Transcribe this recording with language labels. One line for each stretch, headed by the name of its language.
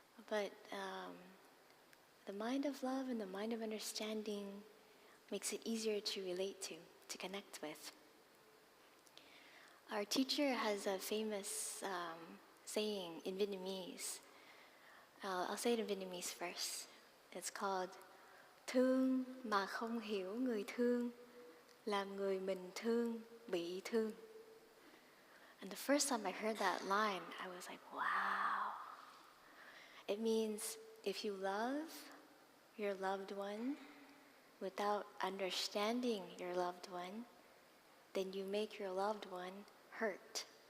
English: But the mind of love and the mind of understanding makes it easier to relate to connect with. Our teacher has a famous saying in Vietnamese. I'll say it in Vietnamese first. It's called
Vietnamese: Thương mà không hiểu người thương, làm người mình thương bị thương.
English: And the first time I heard that line, I was like, wow. It means if you love your loved one without understanding your loved one, then you make your loved one hurt.